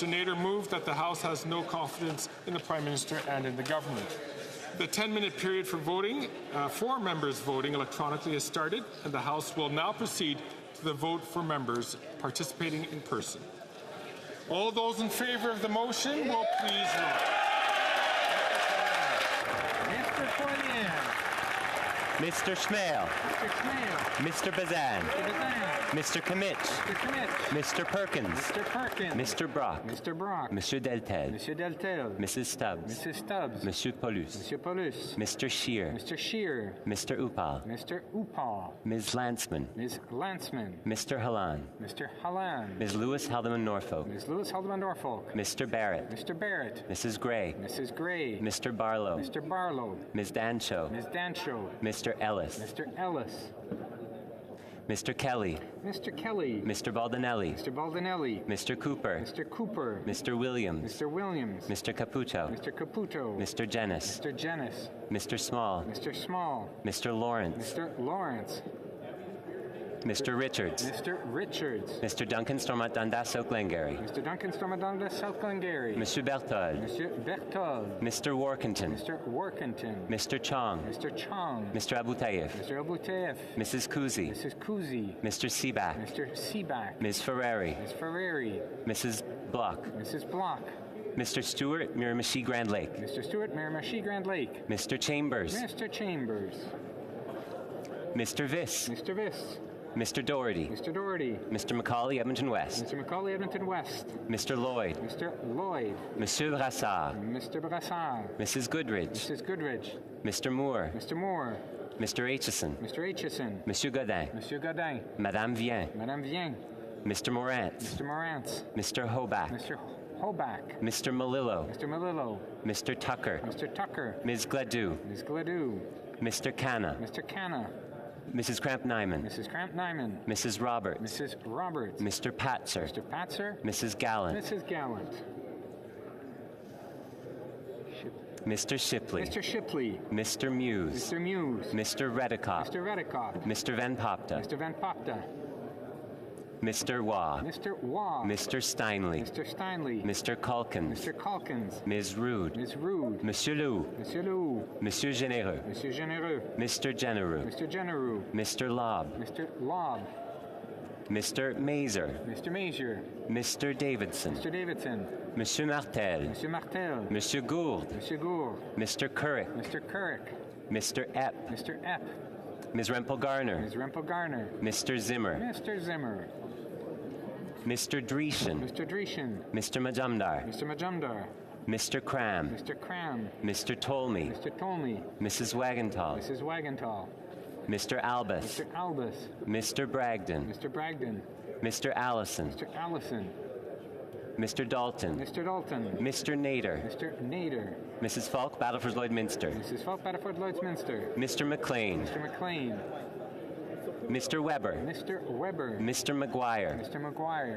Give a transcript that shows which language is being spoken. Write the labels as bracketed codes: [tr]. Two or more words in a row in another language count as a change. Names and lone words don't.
[en] Nader, moved that the House has no confidence in the Prime Minister and in the government. The 10-minute period for voting, for members voting electronically has started, and the House will now proceed to the vote for members participating in person. All those in favour of the motion will please vote. Mr. Poilievre. Mr. Schmale. Mr. Schmale. Mr. Bazan. Mr. Bazan. Mr. Kimmich. Mr. Kimmich. Mr. Perkins. Mr. Perkins. Mr. Brock. Mr. Brock. Monsieur Deltel. Monsieur Deltel. Mrs. Stubbs. Mrs. Stubbs. Monsieur Paulus. Monsieur Paulus. Mr. Scheer. Mr. Scheer. Mr. Upal. Mr. Upal. Ms. Landsman. Ms. Landsman. Mr. Halan. Mr. Halan. Ms. Lewis Haldeman Norfolk. Ms. Lewis Haldeman Norfolk. Mr. Barrett. Mr. Barrett. Mrs. Gray. Mrs. Gray. Mr. Barlow. Mr. Barlow. Ms. Dancho. Ms. Dancho. Mr. Ellis. Mr. Ellis. Mr. Kelly. Mr. Kelly. Mr. Baldinelli. Mr. Baldinelli. Mr. Cooper. Mr. Cooper. Mr. Williams. Mr. Williams. Mr. Caputo. Mr. Caputo. Mr. Jennis. Mr. Jennis. Mr. Small. Mr. Small. Mr. Lawrence. Mr. Lawrence. Mr. Richards. Mr. Richards. Mr. Duncan Stormont Dundas South Glengarry. Mr. Duncan Stormont Dundas South Glengarry. Monsieur Berthold. Monsieur Berthold. Mr. Workington. Mr. Workington. Mr. Chong. Mr. Chong. Mr. Abutayev. Mr. Abutayev. Mrs. Kuzi. Mrs. Kuzi. Mr. Seaback. Mr. Seaback. Ms. Ferrari. Ms. Ferrari. Mrs. Block. Mrs. Block. Mr. Stewart, Miramichi Grand Lake. Mr. Stewart, Miramichi Grand Lake. Mr. Chambers. Mr. Chambers. Mr. Viss. Mr. Viss. Mr. Doherty. Mr. Doherty. Mr. Macaulay, Edmonton West. Mr. Macaulay, Edmonton West. Mr. Lloyd. Mr. Lloyd. Monsieur Brassard. Mr. Brassard. Mrs. Goodridge. Mrs. Goodridge. Mr. Moore. Mr. Moore. Mr. Aitchison. Mr. Aitchison. Monsieur Godin. Monsieur Godin. Madame Vien. Madame Vien. Mr. Morant. Mr. Morant. Mr. Hoback. Mr. Hoback. Mr. Malillo. Mr. Malillo. Mr. Tucker. Mr. Tucker. Ms. Gladue. Ms. Gladue. Mr. Canna. Mr. Canna. Mrs. Cramp-Nyman. Mrs. Cramp-Nyman. Mrs. Roberts. Mrs. Roberts. Mr. Patzer. Mr. Patzer. Mrs. Gallant. Mrs. Gallant. Mr. Shipley. Mr. Shipley. Mr. Muse. Mr. Muse. Mr. Redikoff. Mr. Redikoff. Mr. Van Popta. Mr. Van Popta. Mr. Waugh. Mr. Waugh. Mr. Steinley. Mr. Steinley. Mr. Calkins. Mr. Calkins. Ms. Rude. Ms. Rude. Monsieur Lou. Monsieur Lou. Monsieur Généreux. Monsieur Généreux. Mr. Genereux. Mr. Genereux. Mr. Lobb. Mr. Lobb. Mr. Mazer. Mr. Mazier. Mr. Davidson. Mr. Davidson. Monsieur Martel. Monsieur Martel. Monsieur Gould. Monsieur Gould. Mr. Currick. Mr. Currick. Mr. Epp. Mr. Epp. Ms. Rempel Garner. Ms. Rempel Garner. Mr. Zimmer. Mr. Zimmer. Mr. Dreeshen. Mr. Dreeshen. Mr. Majumdar. Mr. Majumdar. Mr. Cram. Mr. Cram. Mr. Tolmie. Mr. Tolmie. Mrs. Wagenthal. Mrs. Wagenthal. Mr. Albus. Mr. Albus. Mr. Bragdon. Mr. Bragdon. Mr. Allison. Mr. Allison. Mr. Dalton. Mr. Dalton. Mr. Nader. Mr. Nader. Mrs. Falk, Battleford Lloydminster. Mrs. Falk, Battleford Lloydminster. Mr. McLean. Mr. McLean. Mr. Weber. Mr. Weber. Mr. McGuire. Mr. McGuire.